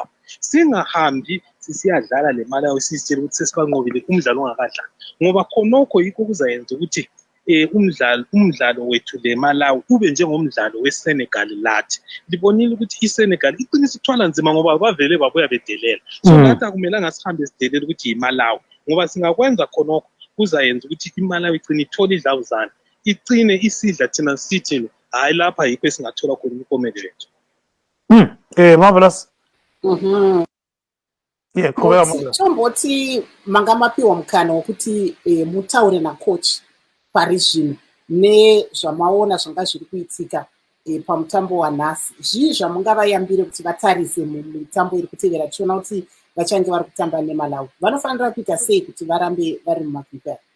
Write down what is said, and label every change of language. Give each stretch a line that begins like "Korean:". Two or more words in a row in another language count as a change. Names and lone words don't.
North Ndebele: singahambi sisiyadlala leMalawi sizitshela ukuthi sesibanqobile umdlalo ongakadlali ngoba khonokho yikho kuzayenza ukuthi umdlalo wethu leMalawi ube njengomdlalo weSenegal lathi libonile ukuthi iSenegal iqinisa ithwala nzima ngoba bavele babuya bedelela so lathi akumelanga sihambe sidelela ukuthi yiMalawi ngoba singakwenza khonokho kuzayenza ukuthi iMalawi igcine ithola idlabuzane igcine isidla thina sithi hayi lapha yikho esingathola khona impumelelo yethu marvelous
Shona: tombothi mangamapiwa mukana wokuti mutaure nacoach pari zvino nezvamaona zvanga zviri kuitika pamutambo wanhasi zvii zvamungavayambire kuti vatarise mumitambo iri kutevera tichiona kuti vachange vari kutamba neMalawi vanofanira kuita sei kuti varambe vari mumagwipa